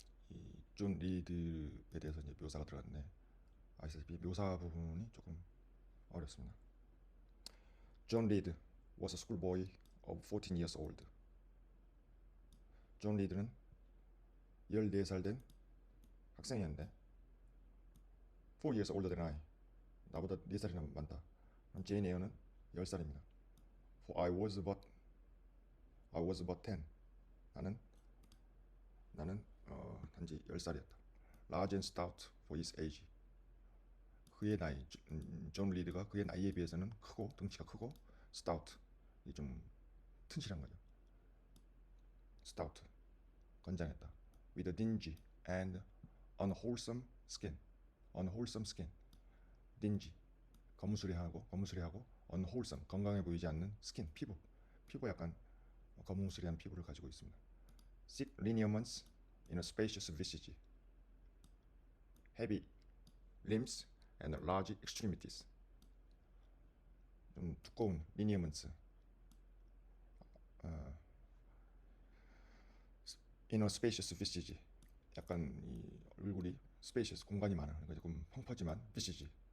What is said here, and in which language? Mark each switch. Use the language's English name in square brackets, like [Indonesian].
[Korean] 이 존 리드에 대해서 이제 묘사가 들어갔는데 아시다시피 묘사 부분이 조금 어렵습니다. [English] John Reed was a schoolboy of 14 years old. [Korean] 존 리드는 14살 된 학생이었는데 [English] 4 years older than I. [Korean] 나보다 4살이나 많다. 그럼 제인 에어는 10살입니다. [English] For I was but 10. [Korean] 나는 단지 10살이었다. [English] Large and stout for his age. [Korean] 그의 나이, 존 리드가 그의 나이에 비해서는 크고 덩치가 크고 stout, 이 좀 튼실한 거죠. [English] stout, [Korean] 건장했다. [English] With a dingy and unwholesome skin. [Korean] dingy, 거무스레하고 unwholesome, 건강해 보이지 않는 skin, 피부 약간 거무스레한 피부를 가지고 있습니다. [English] Thick lineaments in a spacious visage. Heavy limbs and large extremities. [Korean] 좀 두꺼운 lineaments. [English] In a spacious visage. [Korean] 약간 이 얼굴이 spacious, 공간이 많은, 그러니까 조금 펑퍼짐한 visage.